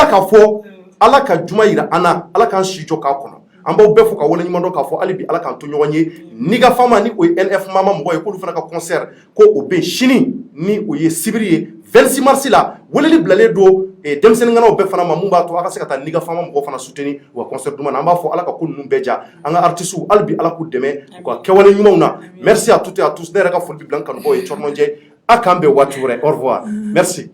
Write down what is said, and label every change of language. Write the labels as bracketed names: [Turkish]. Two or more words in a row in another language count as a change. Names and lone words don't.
[Bambara] k'a fɔ Ala ka juma yira an na Ala k'an si jɔ k'a kɔnɔ an b'aw bɛɛ fo ka waleɲuman dɔn k'a fɔ hali bi Ala k'an to ɲɔgɔn ye Niga Fama ni o ye NF Mama mɔgɔ ye k'olu fana ka concert ko o bɛ sini ni o ye sibiri ye 26 mars la weleli bilalen don denmisɛnninkɛnɛw bɛɛ fana ma mun b'a to a ka se ka taa Niga Fama mɔgɔw fana soutenir u ka concert duman na an b'a fɔ Ala ka ko ninnu bɛɛ ja an ka artistes hali bi Ala k'u dɛmɛ u ka kɛwale ɲumanw na [French] merci à toutes et à tous [Bambara] ne yɛrɛ ka foli bɛ bila n kanubaw ye Cɔrɔnɔjɛ a k'an bɛn waati wɛrɛ [French] au revoir merci.